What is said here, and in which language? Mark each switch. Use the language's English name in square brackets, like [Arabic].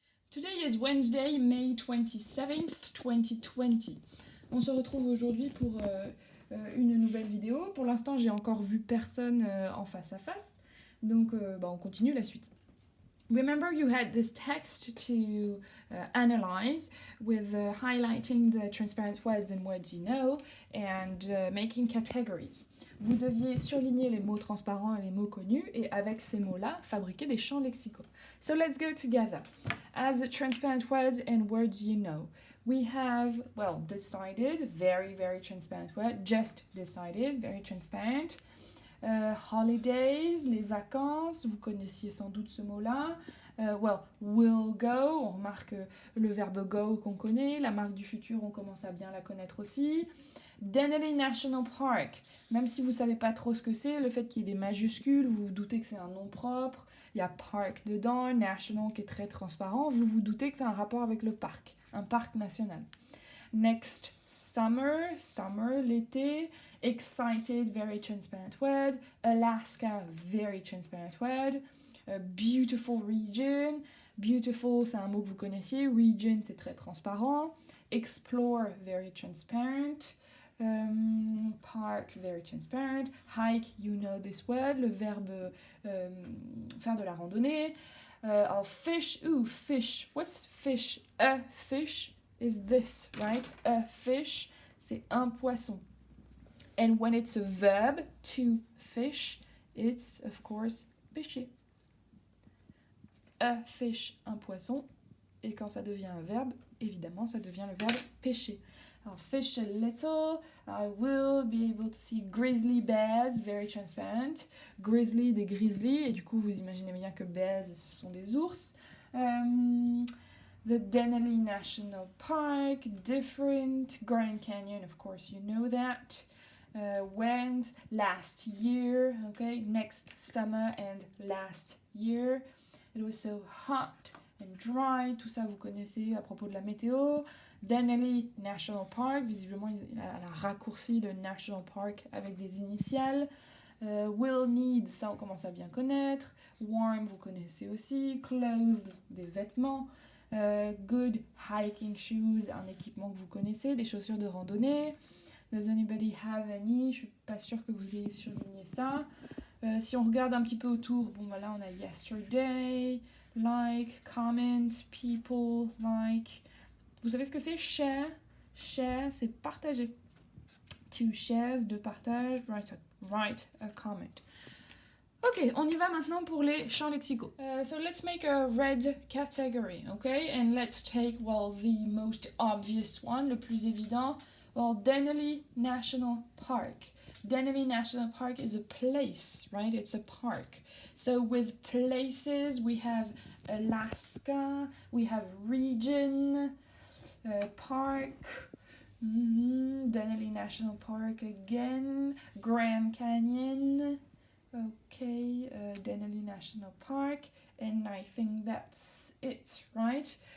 [English] Today is Wednesday, May 27th, 2020. [French] On se retrouve aujourd'hui pour une nouvelle vidéo. Pour l'instant, j'ai encore vu personne en face à face. Donc, on continue la suite. [English] Remember, you had this text to analyze with highlighting the transparent words and words you know and making categories. [French] Vous deviez surligner les mots transparents et les mots connus et avec ces mots-là, fabriquer des champs lexicaux. [English] So let's go together. As transparent words and words you know, we have, well, decided, very, very transparent word, just decided, very transparent. [French] Holidays, les vacances, vous connaissiez sans doute ce mot-là. Will go, on remarque le verbe go qu'on connaît, la marque du futur, on commence à bien la connaître aussi. Denali National Park, même si vous ne savez pas trop ce que c'est, le fait qu'il y ait des majuscules, vous vous doutez que c'est un nom propre, il y a park dedans, national qui est très transparent, vous vous doutez que c'est un rapport avec le parc, un parc national. [English] Next, summer, l'été. Excited, very transparent word. Alaska, very transparent word. Beautiful region. [French] Beautiful, c'est un mot que vous connaissiez. Region, c'est très transparent. [English] Explore, very transparent. Park, very transparent. Hike, you know this word. [French] Le verbe faire de la randonnée. [English] Fish, fish. What's fish? A fish is this, right? A fish, [French] c'est un poisson. [English] And when it's a verb, to fish, it's, of course, [French] pêcher. [English] A fish, [French] un poisson. Et quand ça devient un verbe, évidemment, ça devient le verbe pêcher. Alors, [English] fish a little. I will be able to see grizzly bears, very transparent. [French] Grizzly, des grizzlies. Et du coup, vous imaginez bien que bears, ce sont des ours. [English] The Denali National Park, different. Grand Canyon, of course, you know that. Went last year, okay, next summer and last year. It was so hot and dry, [French] tout ça vous connaissez à propos de la météo. Denali National Park, visiblement il a raccourci le National Park avec des initiales. [English] Will need, [French] ça on commence à bien connaître. Warm, vous connaissez aussi. Clothes, des vêtements. [English] Good hiking shoes, [French] un équipement que vous connaissez, des chaussures de randonnée. [English] Does anybody have any? [French] Je suis pas sûre que vous ayez surligné ça. Si on regarde un petit peu autour, bon voilà, on a yesterday, like, comment, people, like. Vous savez ce que c'est? Share. Share, c'est partager. Two shares, de partage, [English] write a comment. [French] Ok, on y va maintenant pour les champs lexicaux. [English] So let's make a red category, okay? And let's take, well, the most obvious one, [French] le plus évident. [English] Well, Denali National Park. Denali National Park is a place, right? It's a park. So with places, we have Alaska, we have region, park, Denali National Park again, Grand Canyon, okay, Denali National Park, and I think that's it, right?